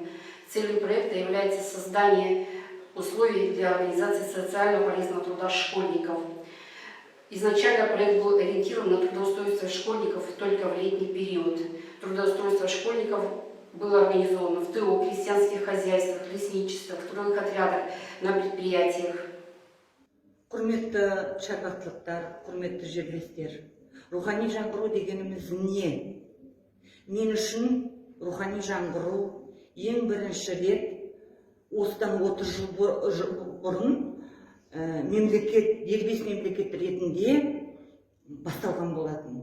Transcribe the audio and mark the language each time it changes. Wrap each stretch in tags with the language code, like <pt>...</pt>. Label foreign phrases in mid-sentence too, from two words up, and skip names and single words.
<ru>Целью проекта является создание условий для организации социально полезного труда школьников. Изначально проект был ориентирован на трудоустройство школьников только в летний период. Трудоустройство школьников было организовано в ТО, крестьянских хозяйствах, лесничествах, трудовых отрядах, на предприятиях.</ru> <kk>Құрметті шәкірттер, құрметті жерлестер, рухани жаңғыру дегеніміз не? Мен үшін рухани жаңғыру ең бірінші рет осыдан 30 жыл бұрын дербес мемлекет ретінде басталған болатын.</kk>